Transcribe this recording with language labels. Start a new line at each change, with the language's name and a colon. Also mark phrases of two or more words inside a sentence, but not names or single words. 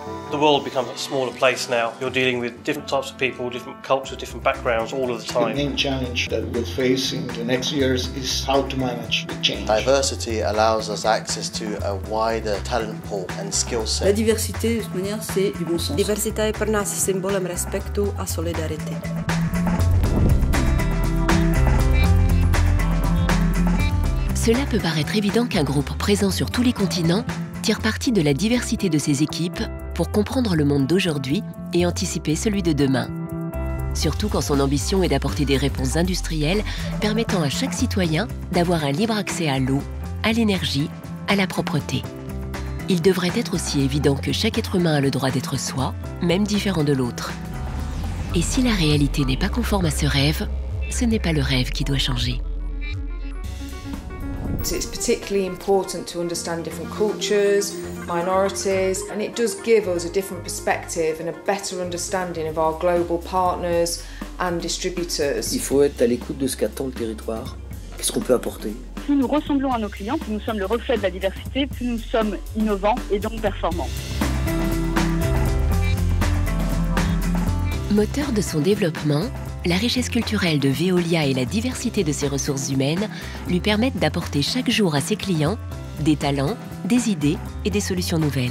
English: The world becomes a smaller place now. You're dealing with different types of people, different cultures, different backgrounds all of the time. The main challenge that we'll face in the next years is how to manage the change. Diversity allows us access to a wider talent pool and skill set.
French: La diversité, de toute manière, c'est du bon sens.
Czech: Diverzita je pro nás symbolem respektu a solidarity.
French: Cela peut paraître évident qu'un groupe présent sur tous les continents tire parti de la diversité de ses équipes pour comprendre le monde d'aujourd'hui et anticiper celui de demain. Surtout quand son ambition est d'apporter des réponses industrielles permettant à chaque citoyen d'avoir un libre accès à l'eau, à l'énergie, à la propreté. Il devrait être aussi évident que chaque être humain a le droit d'être soi, même différent de l'autre. Et si la réalité n'est pas conforme à ce rêve, ce n'est pas le rêve qui doit changer.
English: It's particularly important to understand different cultures, minorities, and it does give us a different perspective and a better understanding of our global partners and distributors.
French: Il faut être à l'écoute de ce qu'attend le territoire, qu'est-ce qu'on peut apporter. Plus nous ressemblons à nos clients, plus nous sommes le reflet de la diversité, plus nous sommes innovants et donc performants. Moteur de son développement, la richesse culturelle de Veolia et la diversité de ses ressources humaines lui permettent d'apporter chaque jour à ses clients des talents, des idées et des solutions nouvelles.